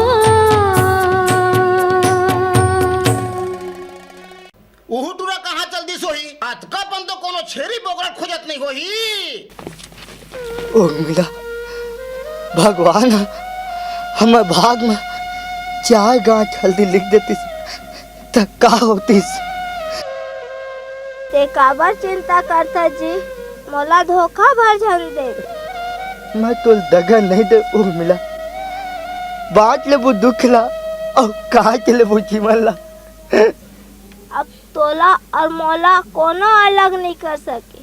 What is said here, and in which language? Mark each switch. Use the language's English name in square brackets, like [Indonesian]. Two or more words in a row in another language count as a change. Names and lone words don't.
[Chhattisgarhi] उहु टूरा कहाँ चल दी सोही अतका पन तो कोनो छेरी बोकरा खोजत नहीं होही। उर्मिला भगवान हमारे भाग में चार गांठ हल्दी लिख देती तो का होती। ते काबर चिंता करता जी मोला धोखा भर झन दे। मैं तो दगा नहीं दे उर्मिला बात ले वो दुख ला और कहा के ले वो जीवन ला। अब तोला और मोला कोनो अलग नहीं कर सके।